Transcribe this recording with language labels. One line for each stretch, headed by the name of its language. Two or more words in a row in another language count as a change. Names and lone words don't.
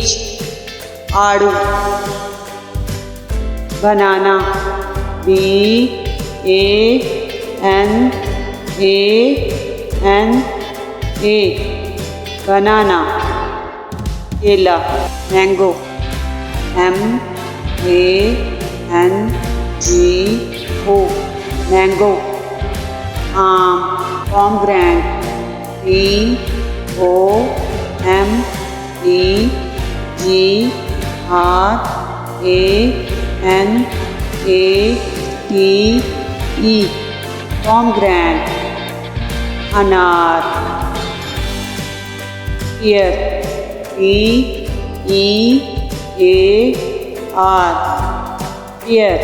Hindi: आड़ू, बनाना,
English: B-A-N-A-N-A, बनाना.
Hindi: केला, मैंगो,
English: M-A-N-G-O, मैंगो.
Hindi: आम, pomegranate,
English: P-O-M-E-G-R-A-N-A-T-E, pomegranate. अनार, pear, P-E-A-R, pear.